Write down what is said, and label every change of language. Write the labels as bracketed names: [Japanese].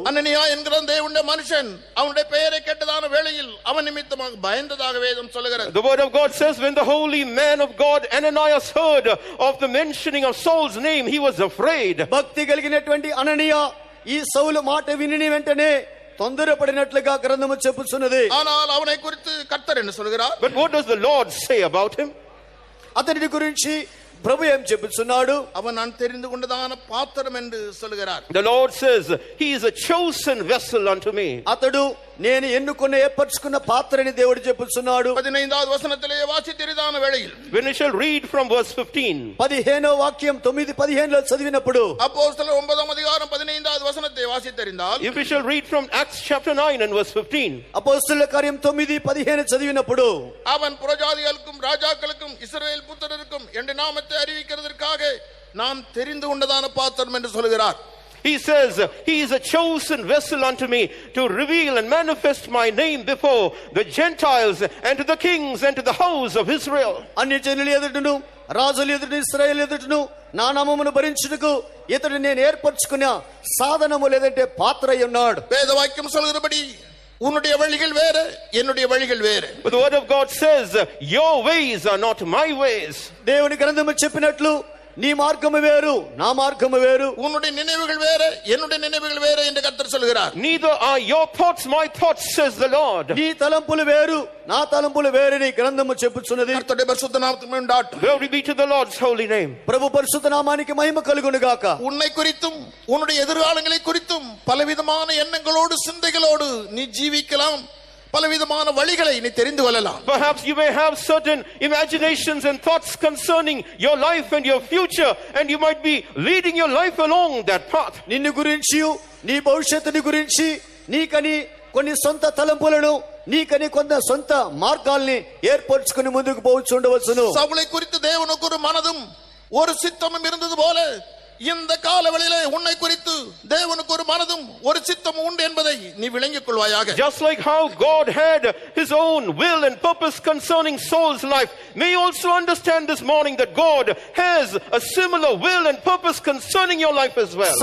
[Tamil] அனனியா என்கிற தேவனுடைய மனுஷன் அவனுடைய பெயரை கேட்டதான வேளையில் அவன் நிமித்தமாக பயந்ததாக வேதம் சொல்கிறது. [English] The word of God says when the holy man of God Ananias heard of the mentioning of Saul's name, he was afraid. [Telugu] భక్తి కలిగినటువంటి అననీయ ఈ సౌలు మాట విని వెంటనే తొందరపడినట్లుగా గ్రంథము చెప్పుచున్నది. [Tamil] ஆனால் அவனை குறித்து கர்த்தர் என்ன சொல்கிறார்? [English] But what does the Lord say about him? [Telugu] అతని గురించి ప్రభు ఏం చెప్పుచున్నాడు? [Tamil] அவன் நான் தெரிந்து கொண்டதான பாத்திரம் என்று சொல்கிறார். [English] The Lord says he is a chosen vessel unto me. [Telugu] అతడు నేను ఎన్నుకున్న ఏర్పరచుకున్న పాత్రని దేవుడు చెప్పుచున్నాడు. [Tamil] 15వ వచనத்திலே వాసితెరిదాన వేళയിൽ [English] when we shall read from verse 15, [Telugu] 15వ వాక్యం 9:15లో చదివినప్పుడు [Tamil] అపోస్తలుల 9వ అధికారం 15వ వచనத்தை వాసితెరిందాల్, [English] if we shall read from Acts chapter 9 and verse 15, [Telugu] అపోస్తలుల కార్యం 9:15 చదివినప్పుడు [Tamil] அவன் புறஜாதிகளுக்கும் ராஜாக்களுக்கும் இஸ்ரவேல் புத்திரருக்கும் என்ற நாமத்தை அறிவிக்கிறதற்காக நாம் தெரிந்து கொண்டதான பாத்திரம் என்று சொல்கிறார். [English] He says, he is a chosen vessel unto me to reveal and manifest my name before the Gentiles and to the kings and to the house of Israel. [Telugu] అన్య జనుల ఎదుటను రాజుల ఎదుట ఇశ్రాయేలు ఎదుటను నా నామమును భరించుటకు ఇతడు నేను ఏర్పరచుకున్న సాధనము లేదంటే పాత్ర అయి ఉన్నాడు. [Tamil] வேதவாக்கியம் சொல்கிறபடி உன்னுடைய வழிகள் வேற, என்னுடைய வழிகள் வேற. [English] But the word of God says, your ways are not my ways. [Telugu] దేవుని గ్రంథము చెప్పినట్లు నీ మార్గము వేరు, నా మార్గము వేరు. [Tamil] உன்னுடைய நினைவுகள் வேற, என்னுடைய நினைவுகள் வேற என்று கர்த்தர் சொல்கிறார். [English] Neither are your thoughts my thoughts, says the Lord. [Telugu] నీ తలంపులు వేరు, నా తలంపులు వేరు నీ గ్రంథము చెప్పుచున్నది. [Tamil] கர்த்தருடைய பரிசுத்த நாமத்துக்கு உண்டாகட்டும். [English] Glory be to the Lord's holy name. [Telugu] ప్రభు పరిశుద్ధ నామానికి మహిమ కలుగును గాక. [Tamil] உன்னை குறித்தும் உன்னுடைய எதிர்காலங்களை குறித்தும் பலவிதமான எண்ணங்களோடு சிந்தைகளோடு நீ ஜீவிக்கலாம். பலவிதமான வழிகளை நீ தெரிந்து கொள்ளலாம். [English] Perhaps you may have certain imaginations and thoughts concerning your life and your future, and you might be leading your life along that path. [Telugu] నిన్ను గురించి నీ భవిష్యత్తుని గురించి నీకని కొన్ని సొంత తలంపులను నీకని కొంత సొంత మార్గాల్ని ఏర్పరచుకుని ముందుకు పోవచ్చుండవచ్చును. [Tamil] சவுலை குறித்து தேவனுக்கு ஒரு மனதும் ஒரு சித்தமும் இருந்தது போல இந்த காலவெளியிலே உன்னை குறித்து தேவனுக்கு ஒரு மனதும் ஒரு சித்தமும் உண்டு என்பதை நீ விளங்கிக் கொள்வாயாக. [English] Just like how God had his own will and purpose concerning Saul's life, may you also understand this morning that God has a similar will and purpose concerning your life as well.